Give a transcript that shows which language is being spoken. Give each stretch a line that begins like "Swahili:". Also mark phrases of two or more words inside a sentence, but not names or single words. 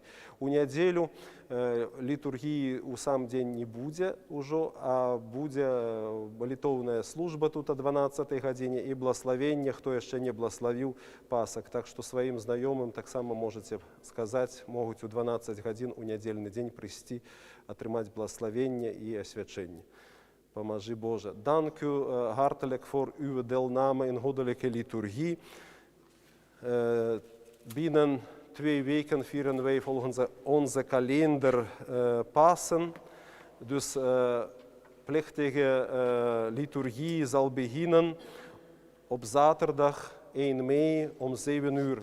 Belarusian: У нядзелю літургіі ў сам дзень не будзе ўжо, а будзе малітоўная служба тут о 12 гадзіне і благословення, хто яшчэ не благословіў Пасак. Так што сваім знаёмым таксама можаце сказаць, могуць у 12 гадзін у нядзельны дзень прыйсці, атрымаць благословення і асвячэнне.
Ukrainian: Поможи Боже.
Dutch: Dank u hartelijk voor uw deelname in goddelijke liturgie. Binnen 2 weken vieren wij volgens onze kalender Pasen. Dus plechtige liturgie zal beginnen op zaterdag 1 mei om 7 uur.